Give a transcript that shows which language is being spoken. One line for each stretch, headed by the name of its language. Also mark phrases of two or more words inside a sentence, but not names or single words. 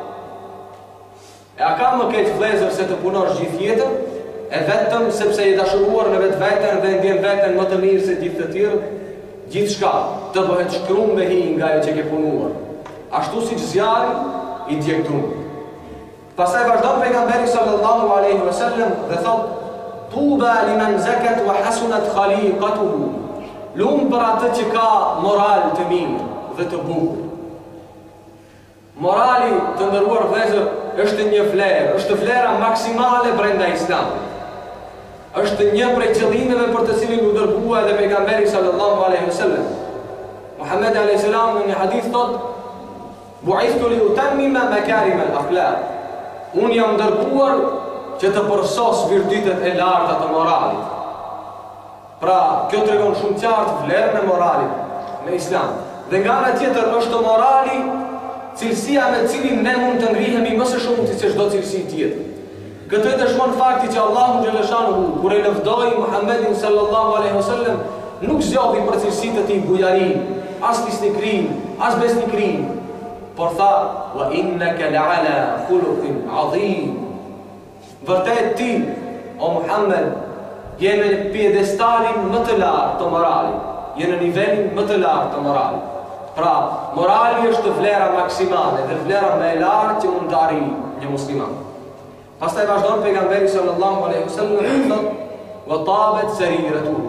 Albanian: E a ka më keq vëllezër se të punosh gjithë jetën e vetëm sepse i dashuruar në vetveten dhe ndjen veten më të mirë se gjithë të tjerë, gjithçka të bëhet shkrum me hi nga ajo që ke punuar, ashtu siç zjarri i djeg trupin. Pastaj vazhdon pejgamberi
Arabic: صلى الله عليه وسلم
Albanian: dhe thotë:
Arabic: "طوبى لمن زكت وحسنت خليقته."
Albanian: Lumë për atë që ka moral të mirë dhe të bukur. Morali të ndëruar vëllezër është një vlerë, është vlera maksimale brenda Islamit. Është një prej qëllimeve për të cilin u dërgua edhe pejgamberi
Arabic: صلى الله عليه وسلم.
Albanian: Muhammed
Arabic: عليه السلام
Albanian: në një hadith thotë:
Arabic: "بعثت لأتمم مكارم الأخلاق."
Albanian: Unë jam dërguar që të përsos virtytet e larta të moralit. Pra, kjo tregon shumë qartë vlerën e moralit në Islam. Dhe nga ana tjetër është morali cilësia me cilin ne mund të ngrihemi më së shumti se çdo cilësi tjetër. Këtë e dëshmon fakti që Allahu xhaleshanu kur e lëvdoi Muhammedin
Arabic: صلى الله عليه وسلم
Albanian: nuk zgjodhi për cilësitë të tij bujarin, as fisnikrin, as besnikrin, por tha:
Arabic: "وإنك لعلى خلق عظيم."
Albanian: Vërtet ti, o Muhammed, je në piedestalin më të lartë të moralit, je në nivelin më të lartë të moralit. Pra, morali është vlera maksimale dhe vlera më e lartë që mund të arrijë një musliman. Pastaj vazhdon pejgamberi
Arabic: صلى الله عليه وسلم
Albanian: dhe thotë:
Arabic: "وطابت سريرته."